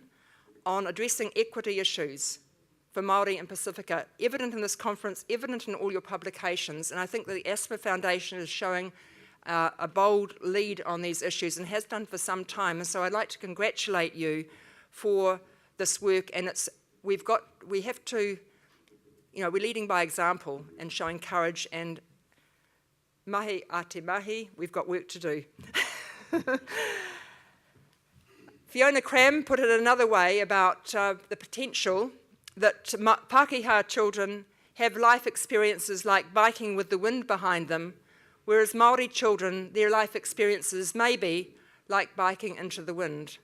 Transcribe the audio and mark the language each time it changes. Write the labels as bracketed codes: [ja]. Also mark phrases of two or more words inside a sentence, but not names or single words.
[en] on addressing equity issues for Māori and Pacifica, evident in this conference, evident in all your publications, and I think that the Asthma Foundation is showing a bold lead on these issues and has done for some time, and so I'd like to congratulate you for this work, and we have to, you know, we're leading by example and showing courage, and [mi] mahi a te mahi, [en] we've got work to do. Fiona Cram put it another way about the potential that Pākehā children have life experiences like biking with the wind behind them, whereas Māori children, their life experiences may be like biking into the wind.